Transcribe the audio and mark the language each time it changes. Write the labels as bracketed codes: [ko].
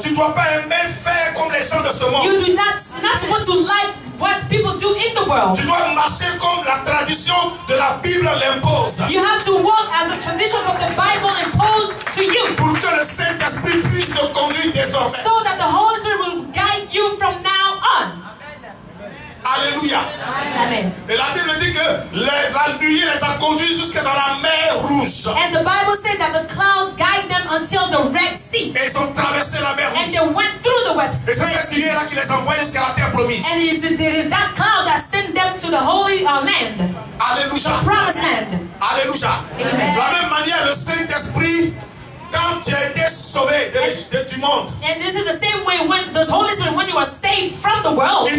[fr] Tu ne dois pas aimer faire comme les gens de ce monde. [en] You're not supposed to like what people do in the world. [fr] Tu dois marcher comme la tradition de la Bible l'impose. [en] You have to walk as the tradition of the Bible imposed to you, [fr] Pour que le Saint-Esprit puisse te conduire désormais. [en] so that the Holy Spirit will guide you from now on. [fr] Alléluia. [en] Amen. [fr] Et la Bible dit que la nuée les a conduits jusqu'à dans la mer Rouge. [en] And the Bible said that the cloud guided them until the Red Sea. [fr] Et ils ont traversé la mer [en] And [fr] Rouge. [en] they went through the Red [fr] Et c'est cette [en] Sea. [fr] nuée-là qui les envoie jusqu'à la terre promise. [en] And it is that cloud that sent them to the Holy Land, [fr] Alléluia. [en] the Promised Land. [fr] Alléluia. [en] Amen. [fr] De la même manière, le Saint-Esprit, quand tu as été sauvé du monde, [en] And this is the same way when the Holy Spirit, when you are saved from the world,